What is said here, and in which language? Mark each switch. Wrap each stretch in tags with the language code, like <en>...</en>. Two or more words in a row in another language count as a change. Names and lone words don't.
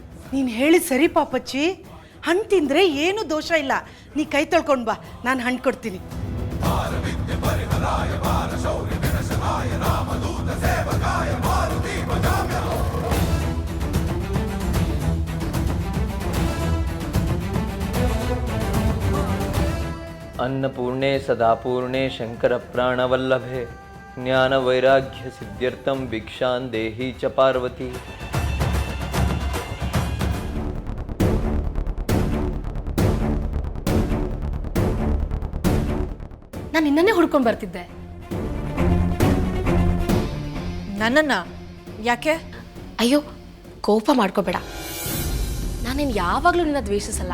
<kn>ನೀನು ಹೇಳಿದ ಸರಿ ಪಾಪಚ್ಚಿ. ಹಣ್ಣು ತಿಂದರೆ ಏನು ದೋಷ ಇಲ್ಲ. ನೀ ಕೈ ತೊಳ್ಕೊಂಡು ಬಾ, ನಾನು ಹಣ್ಣು ಕೊಡ್ತೀನಿ.</kn> <sa>अन्नपूर्णे सदापूर्णे शङ्करप्राणवल्लभे ज्ञानवैराग्यसिद्ध्यर्थं भिक्षां देहि च पार्वती.</sa> <kn>ನಾನು ನಿನ್ನನ್ನೇ ಹುಡ್ಕೊಂಡು ಬರ್ತಿದ್ದೆ. ನನ್ನನ್ನು ಯಾಕೆ? ಅಯ್ಯೋ, ಕೋಪ ಮಾಡ್ಕೋಬೇಡ. ನಾನೇನು ಯಾವಾಗಲೂ ನಿನ್ನ ದ್ವೇಷಿಸಲ್ಲ.</kn>